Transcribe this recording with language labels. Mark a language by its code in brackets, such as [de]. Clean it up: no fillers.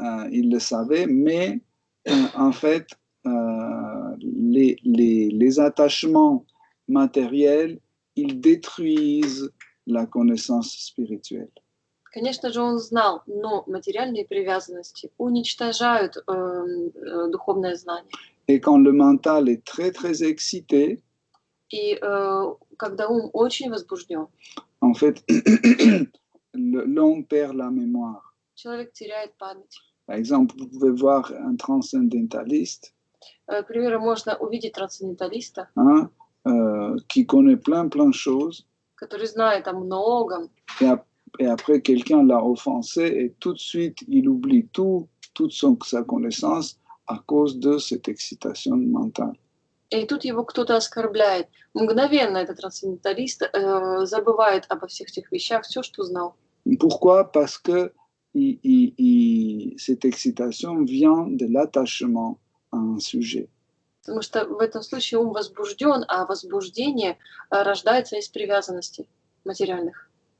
[fr] Il le savait, mais en fait, les attachements matériels, ils détruisent la connaissance spirituelle. [ru] Конечно же, он знал, но материальные привязанности уничтожают духовное знание. [fr] Et quand le mental est très, très excité, [ru] И когда ум очень возбужден, [fr] en fait, l'homme perd la mémoire. [ru] человек теряет память. [fr] Par exemple, vous pouvez voir un transcendentaliste, [ru] К примеру, можно увидеть трансценденталиста, [fr] qui connaît plein de choses, [ru] который знает о многом, [fr] et après quelqu'un l'a offensé et tout de suite il oublie toute sa connaissance à cause de cette excitation mentale. [ru] и тут его кто-то оскорбляет. Мгновенно этот трансценденталист забывает обо всех этих вещах, все, что знал. [fr] Pourquoi? Parce que cette excitation vient de l'attachement à un sujet. [ru] Потому что в этом случае ум возбужден, а возбуждение рождается из привязанностей материальных.